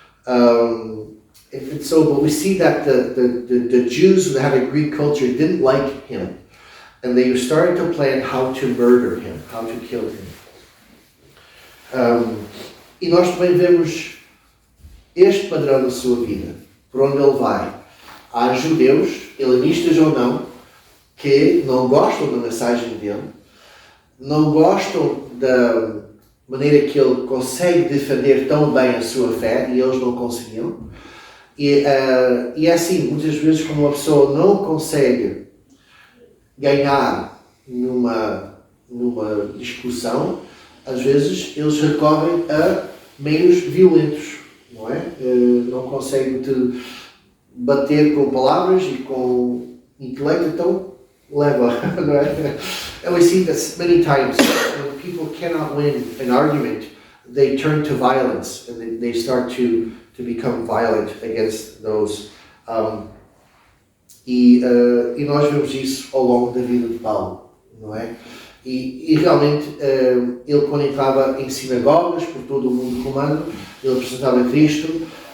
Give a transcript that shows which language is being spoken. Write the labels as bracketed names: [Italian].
[English] But we see that the Jews who had a Greek culture didn't like him, and they started to plan how to murder him, how to kill him. [Portuguese] E nós também vemos este padrão na sua vida, por onde ele vai. Há judeus, helenistas ou não, que não gostam da mensagem dele, não gostam da maneira que ele consegue defender tão bem a sua fé, e eles não conseguiam. E é assim, muitas vezes, quando uma pessoa não consegue ganhar numa discussão, às vezes eles recorrem a meios violentos, não é? Não conseguem te bater com palavras e com intelecto, então leva, não é? [English] And we see that many times when people cannot win an argument, they turn to violence and they start to become violent against those. [Portuguese] E nós vemos isso ao longo da vida de Paulo, não é? E realmente ele, quando entrava em sinagogas por todo o mundo romano, ele apresentava Cristo.